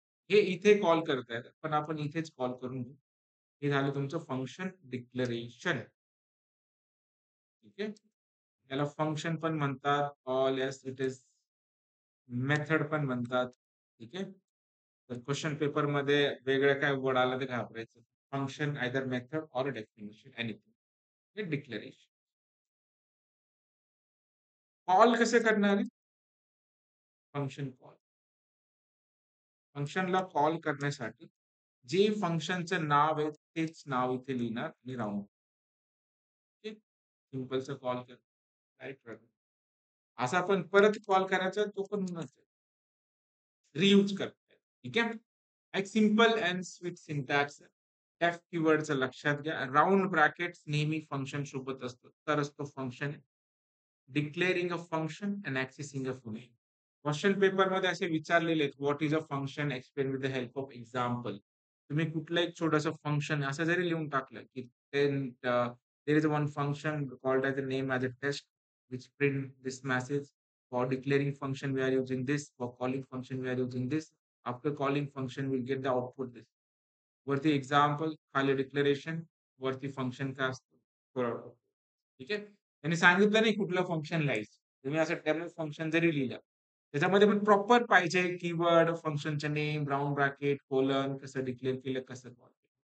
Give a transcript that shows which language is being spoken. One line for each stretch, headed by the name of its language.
Marathi: हे इथे कॉल करतायत, पण आपण इथेच कॉल करून घेऊ. हे झालं तुमचं फंक्शन डिक्लेरेशन. ठीक आहे. याला फंक्शन पण म्हणतात.
English: alias it is method
Marathi: पण म्हणतात. ठीक आहे. तर क्वेश्चन पेपर मध्ये वेगळं काय वर्ड आलं ते घाबरायचं.
English: Function either method or definition anything.
Marathi: हे डिक्लेरेशन. कॉल कसे करणार आहे? Function call. फंक्शनला कॉल करण्यासाठी जे फंक्शनचं नाव आहे तेच नाव इथे लिहिणार आणि राऊंड. सिंपलचा कॉल कर. राईट. असा पण परत कॉल करायचा तो पण रियूज करताय. ठीक आहे. एक
English: Simple and sweet syntax.
Marathi: डेफ कीवर्डचं लक्षात घ्या. राउंड ब्रॅकेट्स नेहमी फंक्शन सोबत असतं तरच तो function.
English: Declaring a function and accessing a function. Question पेपरमध्ये
Marathi: असे विचारलेले आहेत,
English: What is a function explain with the help of example.
Marathi: तुम्ही कुठलं एक छोटंसं फंक्शन असं जरी लिहून टाकलं की
English: There is one function called as a name as a test which print this message. For declaring function we are using this, for calling function we are using this, after calling function we'll get the output this.
Marathi: वरती example, खाली declaration, वरती function काय असतं. ठीक आहे. त्यांनी सांगितलं नाही कुठलं फंक्शन लिहायचं. तुम्ही असं डेमो फंक्शन जरी लिहिलं त्याच्यामध्ये पण प्रॉपर पाहिजे कीवर्ड, फंक्शनचे नेम, राउंड ब्रॅकेट, कोलन, कसं डिक्लेअर केलं, कसं कॉल केलं.